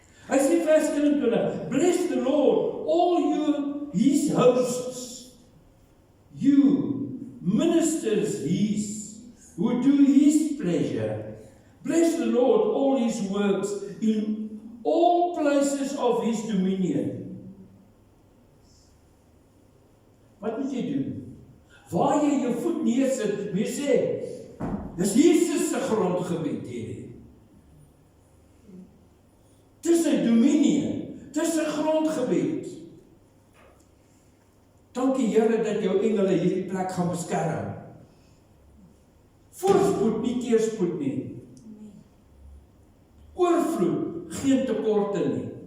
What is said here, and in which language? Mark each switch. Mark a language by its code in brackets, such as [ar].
[af] Hy sê vers 21, [en] Bless the Lord, all you, his hosts, you, ministers his, who do his pleasure. Bless the Lord, all his works, in all places of his dominion. [af] Wat moet jy doen? Waar jy jou voet neersit, moet jy sê, dis Jesus se grondgebied hierdie. Dis sy dominie, dis sy grondgebied. Dankie Here dat jou engele hierdie plek gaan beskerm. Voorspoed, nie teëspoed nie. Oorvloed, geen tekorte nie.